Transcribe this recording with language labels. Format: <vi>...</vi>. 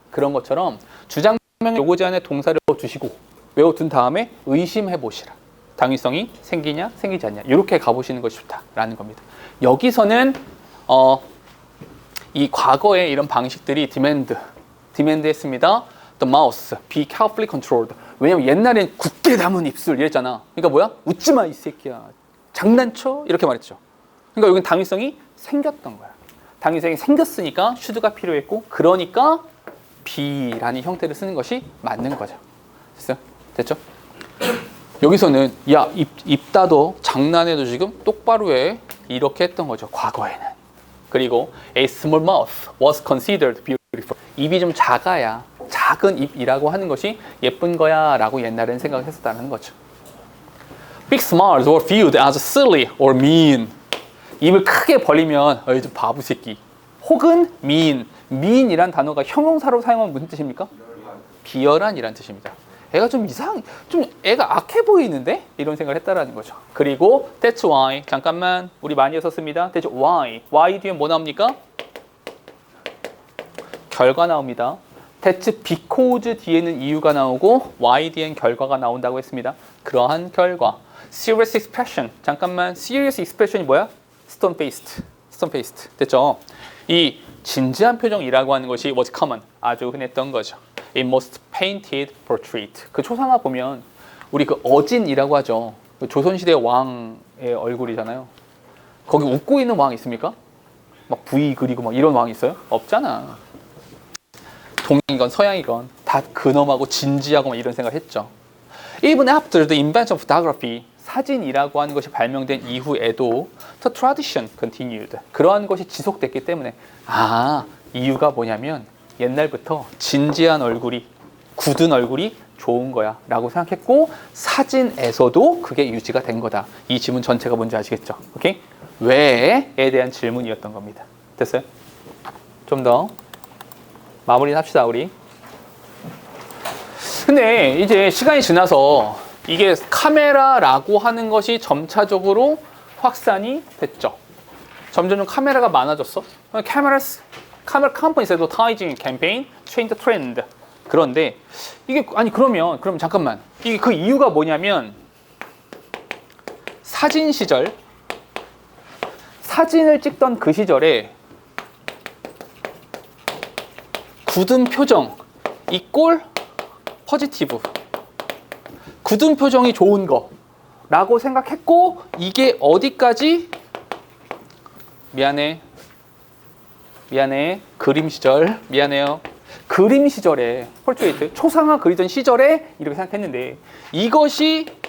<ko>그런 것처럼 주장명 요구 제한의 동사를 외워두시고 외워둔 다음에 의심해 보시라. 당위성이 생기냐 생기지 않냐 이렇게 가보시는 것이 좋다라는 겁니다. 여기서는 이 과거의 이런 방식들이 demand 했습니다.</ko> <en>The mouse be carefully controlled.</en> <ko>왜냐면 옛날엔 굳게 담은 입술 이랬잖아. 그러니까 뭐야? 웃지 마 이 새끼야. 장난쳐? 이렇게 말했죠. 그러니까 여기는 당위성이 생겼던 거야. 당위성이 생겼으니까 슈드가 필요했고 그러니까 be라는 형태를 쓰는 것이 맞는 거죠. 됐어요? 됐죠? 여기서는 야 입다도 장난해도 지금 똑바로 해 이렇게 했던 거죠. 과거에는. 그리고</ko> <en>a small mouth was considered beautiful.</en> <ko>입이 좀 작아야 작은 입이라고 하는 것이 예쁜 거야 라고 옛날에는 생각했었다는 거죠.</ko> <en>Big smiles were viewed as silly or mean.</en> <ko>입을 크게 벌리면 어이 좀 바보 새끼. 혹은 mean이란 단어가 형용사로 사용하면 무슨 뜻입니까? 비열한이란 뜻입니다. 애가 좀 애가 악해 보이는데? 이런 생각을 했다라는 거죠. 그리고</ko> <en>that's why</en> <ko>잠깐만 우리 많이 했었습니다.</ko> <en>that's why</en> <ko>뒤에 뭐 나옵니까? 결과 나옵니다.</ko> <en>that's because</en> <ko>뒤에는 이유가 나오고 why 뒤엔 결과가 나온다고 했습니다. 그러한 결과 serious expression 잠깐만 serious expression이 뭐야?</ko> <en>stone faced 됐죠?</en> <ko>이 진지한 표정이라고 하는 것이</ko> <en>was common</en> <ko>아주 흔했던 거죠.</ko> <en>It most painted portrait.</en> <ko>그 초상화 보면 우리 그 어진이라고 하죠. 조선시대 왕의 얼굴이잖아요. 거기 웃고 있는 왕 있습니까? 막 V 그리고 막 이런 왕 있어요? 없잖아. 동양이건 서양이건 다 근엄하고 진지하고 막 이런 생각을 했죠.</ko> <en>Even after the invention of photography,</en> <ko>사진이라고 하는 것이 발명된 이후에도</ko> <en>the tradition continued.</en> <ko>그러한 것이 지속됐기 때문에 이유가 뭐냐면 옛날부터 진지한 얼굴이 굳은 얼굴이 좋은 거야 라고 생각했고 사진에서도 그게 유지가 된 거다. 이 지문 전체가 뭔지 아시겠죠? 오케이? 왜에 대한 질문이었던 겁니다. 됐어요? 좀 더 마무리 합시다 우리. 근데 이제 시간이 지나서 이게 카메라라고 하는 것이 점차적으로 확산이 됐죠. 점점 카메라가 많아졌어.</ko> <en>카메라 컴퍼니's advertising campaign change the trend.</en> <ko>그런데 이게 그럼 잠깐만 이게 그 이유가 뭐냐면 사진 시절 사진을 찍던 그 시절에 굳은 표정 이꼴 포지티브 굳은 표정이 좋은 거라고 생각했고 이게 어디까지 미안해 그림 시절 미안해요 그림 시절에 폴트레이트 초상화 그리던 시절에 이렇게 생각했는데 이것이</ko>